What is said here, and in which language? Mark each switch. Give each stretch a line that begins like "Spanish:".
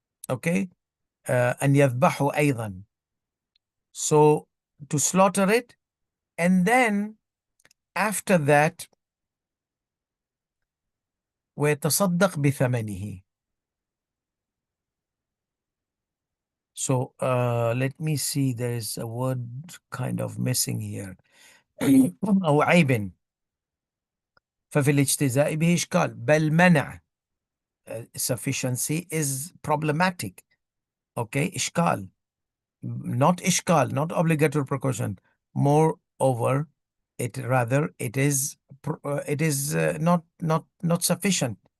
English: Okay, and
Arabic: يذبحه أيضا.
English: So to slaughter it, and then after that
Arabic: ويتصدق بثمنه.
English: So let me see, there is a word kind of missing here.
Arabic: أو عيب ففي الاجتزاء به إشكال بل منع.
English: Sufficiency is problematic. Okay, إشكال, not إشكال, not obligatory precaution. Moreover, it is not sufficient.